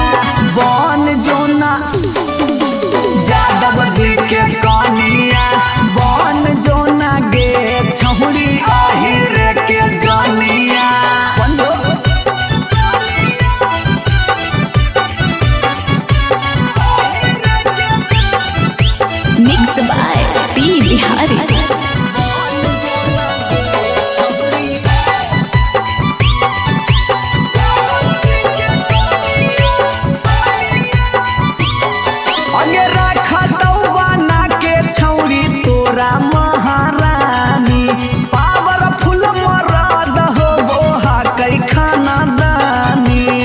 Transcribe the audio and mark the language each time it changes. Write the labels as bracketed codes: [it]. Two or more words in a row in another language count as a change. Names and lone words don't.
[mag] बन जो ना यादव जी के कनिया, बन जो ना गे छहुरी आहिर के जनिया। [en] Mix by P Bihari. [mag] अगे रखा तो बना के छौरी तोरा महारानी, पावरफुल मरद हो बोहा कई खाना दानी।